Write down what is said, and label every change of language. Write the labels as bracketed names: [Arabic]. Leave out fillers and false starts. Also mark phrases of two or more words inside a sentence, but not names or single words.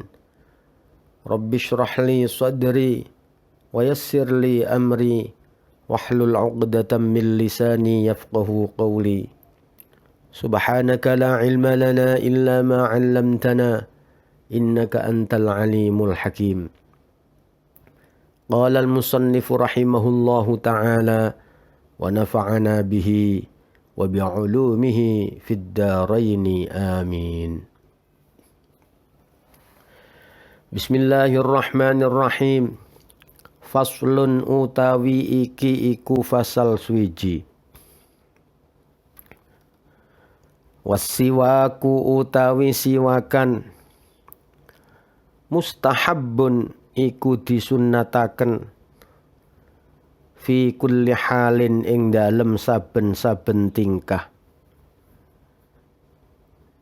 [Arabic] رب اشرح لي صدري ويسر لي أمري واحلل عقدة من لساني يفقهوا قولي. سبحانك لا علم لنا إلا ما علمتنا إنك أنت العليم الحكيم. قال المصنف رحمه الله تعالى ونفعنا به وبعلومه في الدارين آمين. بسم الله الرحمن الرحيم. [Javanese] Faslun utawi iki iku fasal swiji. Wasiwaku utawi siwakan mustahabbun iku disunnataken [Arabic] في كل حال [Javanese] ing dalem saben-saben tingkah.